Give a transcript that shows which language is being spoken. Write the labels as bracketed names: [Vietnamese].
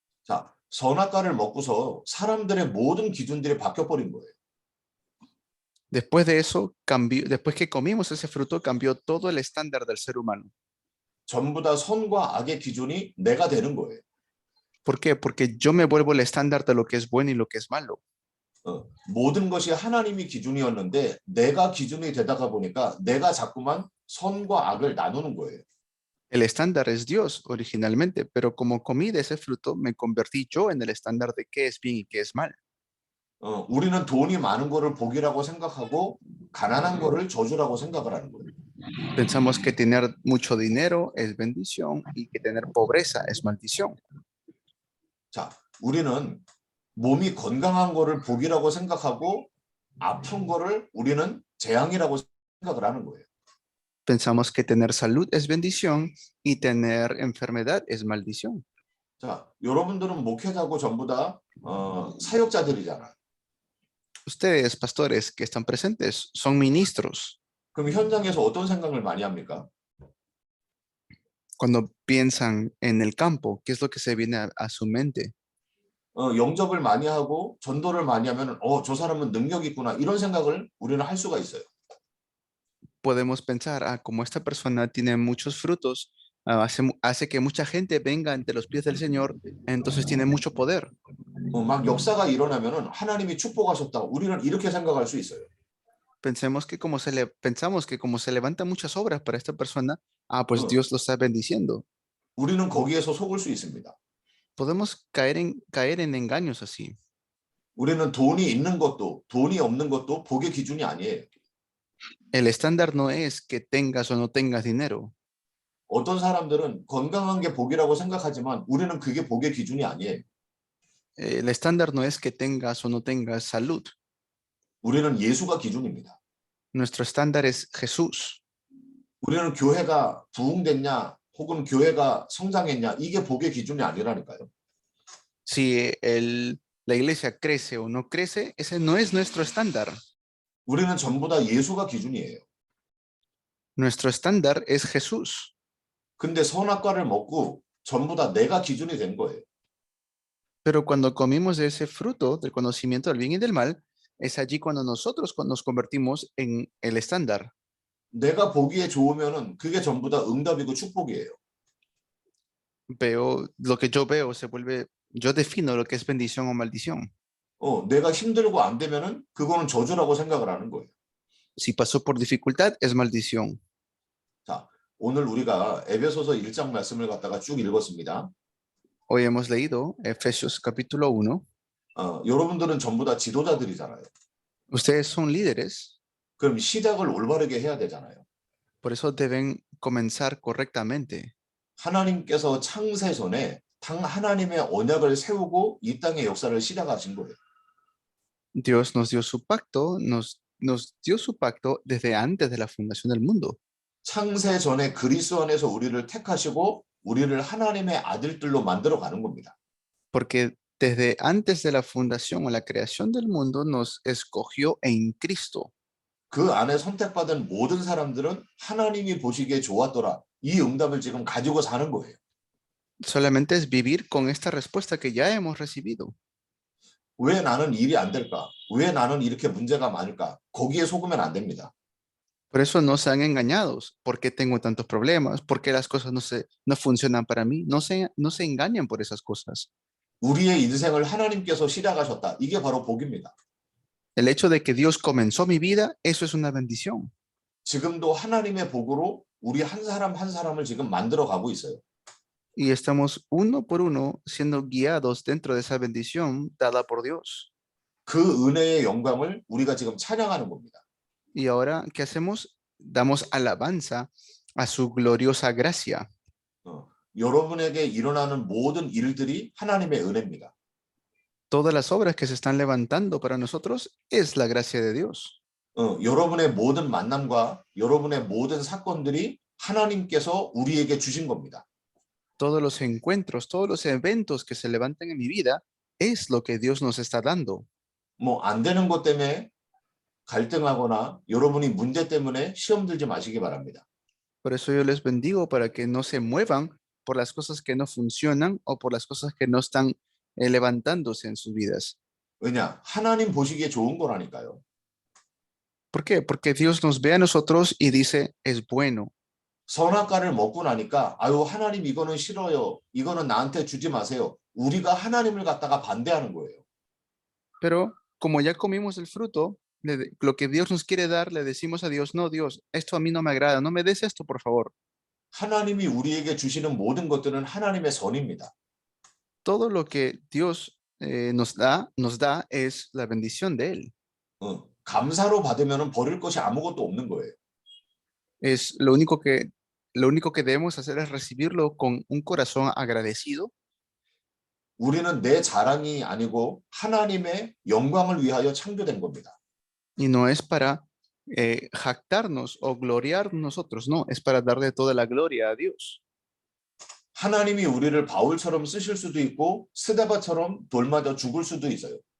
[Korean] 자, 선악과를 먹고서 사람들의 모든 기준들이 바뀌어버린 거예요. [Spanish] Después de eso, después que comimos ese fruto, cambió todo el estándar del ser humano. [Korean] 전부 다 선과 악의 기준이 내가 되는 거예요. [Spanish] ¿Por qué? Porque yo me vuelvo el estándar de lo que es bueno y lo que es malo. [Korean] 모든 것이 하나님이 기준이었는데 내가 기준이 되다가 보니까 내가 자꾸만 선과 악을 나누는 거예요. [Spanish] El estándar es Dios originalmente, pero como comí de ese fruto, me convertí yo en el estándar de qué es bien y qué es mal. [Korean] 우리는 돈이 많은 거를 복이라고 생각하고 가난한 거를 저주라고 생각을 하는 거예요. [Spanish] Pensamos que tener mucho dinero es bendición y que tener pobreza es maldición. [Korean] 자, 우리는 몸이 건강한 거를 복이라고 생각하고 아픈 거를 우리는 재앙이라고 생각을 하는 거예요. [Spanish] Pensamos que tener salud es bendición y tener enfermedad es maldición. [Korean] 자, 여러분들은 목회자고 전부 다 사역자들이잖아요. [Spanish] Ustedes, pastores que están presentes, son ministros. [Korean] 그럼 현장에서 어떤 생각을 많이 합니까? [Spanish] Cuando piensan en el campo, ¿qué es lo que se viene a su mente? [Korean] 영접을 많이 하고 전도를 많이 하면 저 사람은 능력이 있구나 이런 생각을 우리는 할 수가 있어요. [Spanish] Podemos pensar, como esta persona tiene muchos frutos, hace que mucha gente venga ante los pies del Señor, entonces tiene mucho poder. [Korean] 막 역사가 일어나면은 하나님이 축복하셨다. 우리는 이렇게 생각할 수 있어요. [Spanish] Pensamos que pensamos que como se levantan muchas obras para esta persona, pues Dios lo está bendiciendo. [Korean] 우리는 거기에서 속을 수 있습니다. [Spanish] Podemos caer en engaños así. [Korean] 우리는 돈이 있는 것도 돈이 없는 것도 복의 기준이 아니에요. [Spanish] El estándar no es que tengas o no tengas dinero. [Korean] 어떤 사람들은 건강한 게 복이라고 생각하지만 우리는 그게 복의 기준이 아니에요. [Spanish] El estándar no es que tengas o no tengas salud. [Korean] 우리는 예수가 기준입니다. [Spanish] Nuestro estándar es Jesús. [Korean] 우리는 교회가 부흥됐냐 혹은 교회가 성장했냐 이게 복의 기준이 아니라니까요. [Spanish] Si la iglesia crece o no crece, ese no es nuestro estándar. [Korean] 우리는 전부 다 예수가 기준이에요. [Spanish] Nuestro estándar es Jesús. [Korean] 근데 선악과를 먹고 전부 다 내가 기준이 된 거예요. [Spanish] Pero cuando comimos de ese fruto del conocimiento del bien y del mal, es allí cuando nosotros nos convertimos en el estándar. [Korean] 내가 보기에 좋으면은 그게 전부 다 응답이고 축복이에요. [Spanish] Lo que yo veo se vuelve, yo defino lo que es bendición o maldición. [Korean] 내가 힘들고 안 되면은 그거는 저주라고 생각을 하는 거예요. [Spanish] Si pasó por dificultad, es maldición. [Korean] 자, 오늘 우리가 에베소서 1장 말씀을 갖다가 쭉 읽었습니다. [Spanish] Hoy hemos leído Efesios capítulo 1. [Korean] 여러분들은 전부 다 지도자들이잖아요. [Spanish] Ustedes son líderes. [Korean] 그럼 시작을 올바르게 해야 되잖아요. [Spanish] Por eso deben comenzar correctamente. [Korean] 하나님께서 창세 전에 하나님의 언약을 세우고 이 땅의 역사를 시작하신 거예요. [Spanish] Dios nos dio su pacto, nos dio su pacto desde antes de la fundación del mundo. [Korean] 창세 전에 그리스도 안에서 우리를 택하시고 우리를 하나님의 아들들로 만들어 가는 겁니다. [Spanish] Porque desde antes de la fundación o la creación del mundo nos escogió en Cristo. [Korean] 그 안에 선택받은 모든 사람들은 하나님이 보시기에 좋았더라. 이 응답을 지금 가지고 사는 거예요. [Spanish] Solamente es vivir con esta respuesta que ya hemos recibido. [Korean] 왜 나는 일이 안 될까? 왜 나는 이렇게 문제가 많을까? 거기에 속으면 안 됩니다. [Spanish] Por eso no sean engañados. ¿Por qué tengo tantos problemas? ¿Por qué las cosas no funcionan para mí? No se engañen por esas cosas. [Korean] 우리의 인생을 하나님께서 시작하셨다. 이게 바로 복입니다. [Spanish] El hecho de que Dios comenzó mi vida, eso es una bendición. [Korean] 지금도 하나님의 복으로 우리 한 사람 한 사람을 지금 만들어 가고 있어요. [Spanish] y estamos uno por uno siendo guiados dentro de esa bendición dada por Dios. [Korean] 그 은혜의 영광을 우리가 지금 찬양하는 겁니다. [Spanish] Y ahora, ¿qué hacemos? Damos alabanza a su gloriosa gracia. [Korean] 여러분에게 일어나는 모든 일들이 하나님의 은혜입니다. [Spanish] Todas las obras que se están levantando para nosotros es la gracia de Dios. [Korean] 여러분의 모든 만남과 여러분의 모든 사건들이 하나님께서 우리에게 주신 겁니다. [Spanish] Todos los encuentros, todos los eventos que se levantan en mi vida es lo que Dios nos está dando. [Korean] 뭐 안 되는 것 때문에 갈등하거나 여러분이 문제 때문에 시험 들지 마시기 바랍니다. [Spanish] Por eso yo les bendigo para que no se muevan por las cosas que no funcionan o por las cosas que no están levantándose en sus vidas. [Korean] 왜냐? 하나님 보시기에 좋은 거라니까요. [Spanish] ¿Por qué? Porque Dios nos ve a nosotros y dice, es bueno. [Korean] 선악과를 먹고 나니까 아유 하나님 이거는 싫어요. 이거는 나한테 주지 마세요. 우리가 하나님을 갖다가 반대하는 거예요. [Spanish] Pero como ya comimos el fruto, lo que Dios nos quiere dar, le decimos a Dios, no, Dios, esto a mí no me agrada, no me des esto, por favor. [Korean] 하나님이 우리에게 주시는 모든 것들은 하나님의 선입니다. [Spanish] Todo lo que Dios nos da es la bendición de Él. [Korean] 감사로 받으면 버릴 것이 아무것도 없는 거예요. [Spanish] Es lo único que debemos hacer es recibirlo con un corazón agradecido. [Korean] 우리는 내 자랑이 아니고 하나님의 영광을 위하여 창조된 겁니다. [Spanish] Y no es para jactarnos o gloriar nosotros, no, es para darle toda la gloria a Dios. [Korean] 하나님이 우리를 바울처럼 쓰실 수도 있고 스데바처럼 돌맞아 죽을 수도 있어요.